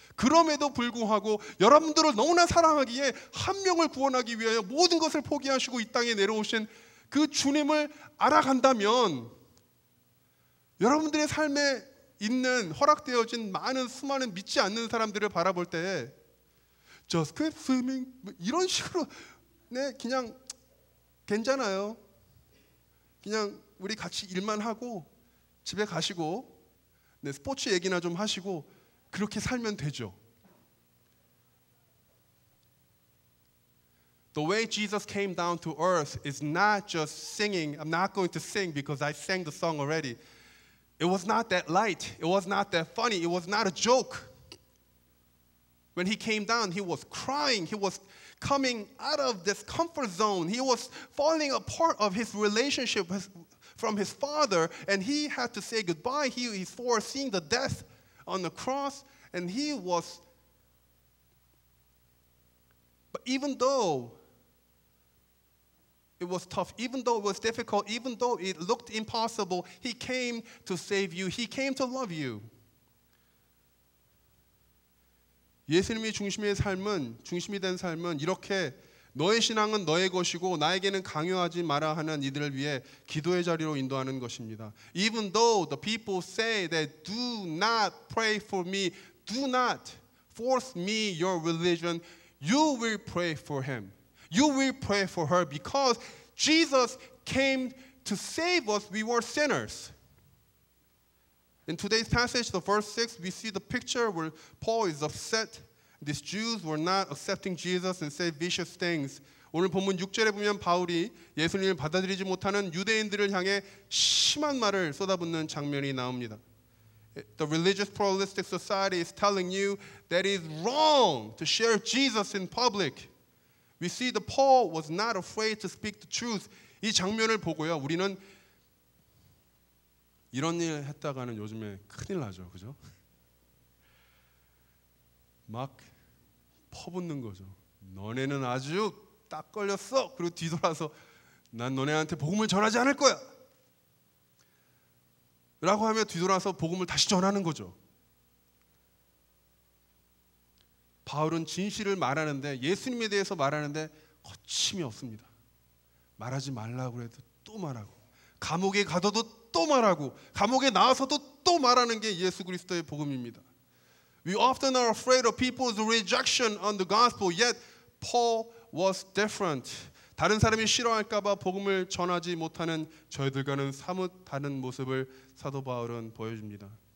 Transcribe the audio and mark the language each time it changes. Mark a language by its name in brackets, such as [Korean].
[Korean] 그럼에도 불구하고 여러분들을 너무나 사랑하기에 한 명을 구원하기 위하여 모든 것을 포기하시고 이 땅에 내려오신 그 주님을 알아간다면 여러분들의 삶에 있는 허락되어진 많은 수많은 믿지 않는 사람들을 바라볼 때 [English] Just keep swimming [Korean] 이런 식으로 네 그냥 괜찮아요. 그냥 우리 같이 일만 하고 집에 가시고 네, 스포츠 얘기나 좀 하시고 그렇게 살면 되죠. [English] The way Jesus came down to earth is not just singing. I'm not going to sing because I sang the song already. It was not that light. It was not that funny. It was not a joke. When he came down, he was crying. He was coming out of this comfort zone. He was falling apart of his relationship from his father, and he had to say goodbye. He's foreseeing the death on the cross, and he was. But even though it was tough, even though it was difficult, even though it looked impossible, he came to save you. He came to love you. [Korean] 예수님이 중심이 된 삶은 이렇게 너의 신앙은 너의 것이고 나에게는 강요하지 마라 하는 이들을 위해 기도의 자리로 인도하는 것입니다. [English] Even though the people say that do not pray for me, do not force me your religion, you will pray for him. You will pray for her because Jesus came to save us. We were sinners. In today's passage, the verse 6, we see the picture where Paul is upset. These Jews were not accepting Jesus and said vicious things. [Korean] 오늘 본문 6절에 보면 바울이 예수님을 받아들이지 못하는 유대인들을 향해 심한 말을 쏟아붓는 장면이 나옵니다. [English] The religious pluralistic society is telling you that it is wrong to share Jesus in public. We see that Paul was not afraid to speak the truth. [Korean] 이 장면을 보고요, 우리는 이런 일 했다가는 요즘에 큰일 나죠, 그죠? 막 퍼붓는 거죠. 너네는 아주 딱 걸렸어. 그리고 뒤돌아서 난 너네한테 복음을 전하지 않을 거야. 라고 하며 뒤돌아서 복음을 다시 전하는 거죠. 바울은 진실을 말하는데 예수님에 대해서 말하는데 거침이 없습니다. 말하지 말라고 해도 또 말하고 감옥에 가둬도 또 말하고 감옥에 나와서도 또 말하는 게 예수 그리스도의 복음입니다. [English] We often are afraid of people's rejection on the gospel, yet Paul was different. [Korean] 다른 사람이 싫어할까 봐 복음을 전하지 못하는 저희들과는 사뭇 다른 모습을 사도 바울은 보여줍니다.